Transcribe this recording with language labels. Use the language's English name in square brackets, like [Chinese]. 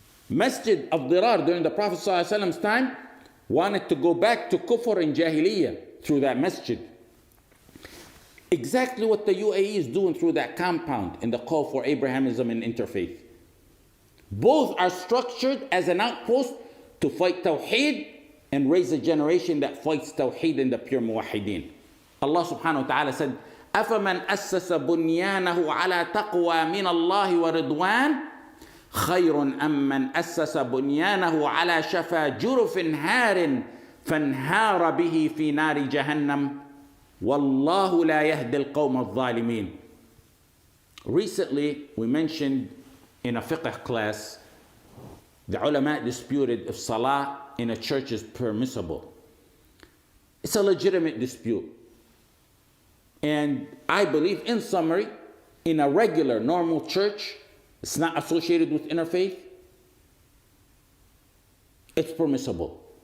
[English] Masjid of Dirar during the Prophet ﷺ's time wanted to go back to Kufr and Jahiliyyah through that masjid. Exactly what the UAE is doing through that compound in the call for Abrahamism and interfaith. Both are structured as an outpost to fight Tawheed and raise a generation that fights Tawheed and the pure Muwahhideen. [Arabic] Allah subhanahu wa ta'ala said, أَفَمَنْ أَسَّسَ بُنْيَانَهُ عَلَى تَقْوَى مِنَ اللَّهِ وَرِضْوَانٍ خَيْرٌ أَمْ مَنْ أَسَّسَ بُنْيَانَهُ عَلَى شَفَا جُرُفٍ هَارٍ فَانْهَارَ بِهِ فِي نَارِ جَهَنَّمَ وَاللَّهُ لَا يَهْدِي الْقَوْمَ الظَّالِمِينَ. [English] Recently, we mentioned in a fiqh class The ulama disputed if salah in a church is permissible. It's a legitimate dispute. And I believe, in summary, in a regular, normal church, it's not associated with interfaith, it's permissible.